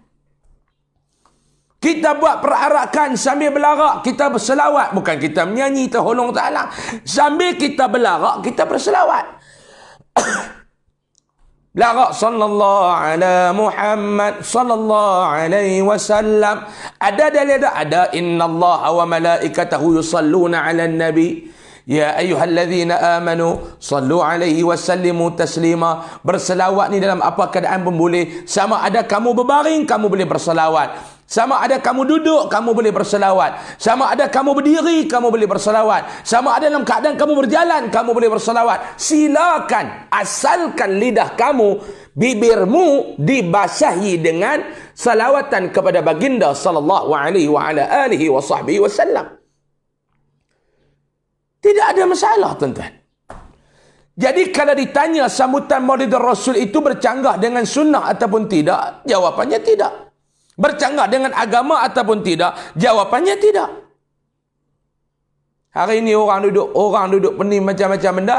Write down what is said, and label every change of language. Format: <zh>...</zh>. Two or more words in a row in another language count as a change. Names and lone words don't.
<ms>Kita buat perarakan sambil belarak, kita berselawat. Bukan kita menyanyi terholong ta'ala. Sambil kita belarak, kita berselawat.</ms> <ar>Belarak صلى الله على محمد صلى الله عليه وسلم.</ar> <ms>Ada dalil ada</ms> <ar>إن الله وملائكته يصلون على النبي يا أيها الذين آمنوا صلوا عليه وسلموا تسليما.</ar> <ms>Berselawat ni dalam apa keadaan pun boleh. Sama ada kamu berbaring, kamu boleh berselawat. Sama ada kamu duduk, kamu boleh berselawat. Sama ada kamu berdiri, kamu boleh berselawat. Sama ada dalam keadaan kamu berjalan, kamu boleh berselawat. Silakan, asalkan lidah kamu, bibirmu dibasahi dengan salawatan kepada baginda</ms> <ar>صلى الله عليه وعلى آله وصحبه وسلم.</ar> <ms>Tidak ada masalah tuan-tuan. Jadi kalau ditanya sambutan Maulid Rasul itu bercanggah dengan sunnah ataupun tidak, jawapannya tidak. bercanggah dengan agama ataupun tidak? Jawapannya tidak. Hari ini orang duduk pening macam-macam benda.</ms>